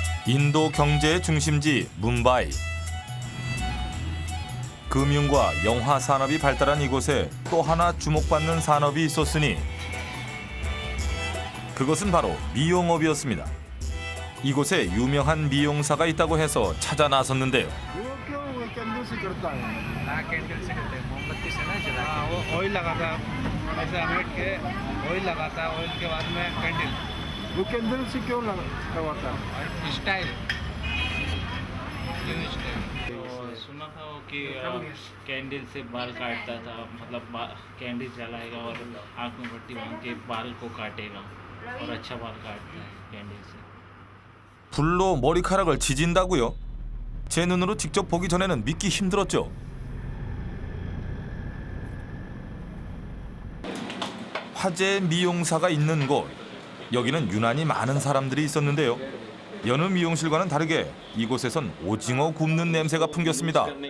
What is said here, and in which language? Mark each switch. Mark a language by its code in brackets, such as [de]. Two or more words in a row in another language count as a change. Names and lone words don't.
[ko] 인도 경제의 중심지 뭄바이. 금융과 영화 산업이 발달한 이곳에 또 하나 주목받는 산업이 있었으니 그것은 바로 미용업이었습니다. 이곳에 유명한 미용사가 있다고 해서 찾아 나섰는데요. [hi] ऑयल लगाता ऐसे अमेट के ऑयल लगाता ऑयल के बाद में कैंडल वो कैंडल से क्यों लगाता स्टाइल सुना था वो कि कैंडल से बाल काटता था मतलब कैंडल जलाएगा और आँख में पट्टी बांध के बाल को काटेगा और अच्छा बाल काटता है कैंडल से। [ko] 불로 머리카락을 지진다고요? 제 눈으로 직접 보기 전에는 믿기 힘들었죠. 화제의 미용사가 있는 곳. 여기는 유난히 많은 사람들이 있었는데요. 여느 미용실과는 다르게 이곳에선 오징어 굽는 냄새가 풍겼습니다.